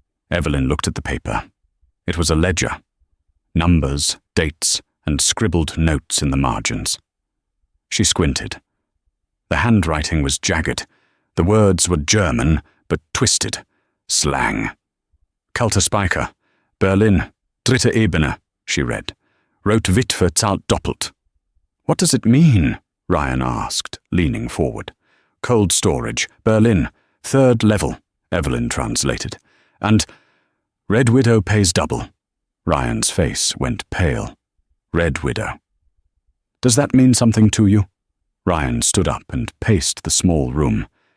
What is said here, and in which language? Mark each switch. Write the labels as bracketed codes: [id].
[en] Evelyn looked at the paper. It was a ledger. Numbers, dates, and scribbled notes in the margins. She squinted. The handwriting was jagged. The words were German, but twisted. Slang. [de] "Kalter Speicher, Berlin, dritte Ebene," [en] she read. [de] "Rot Witwe zahlt doppelt." [en] "What does it mean?" Ryan asked, leaning forward. "Cold storage, Berlin, 3rd level," Evelyn translated. "And Red Widow pays double." Ryan's face went pale. Red Widow. "Does that mean something to you?" Ryan stood up and paced the small room.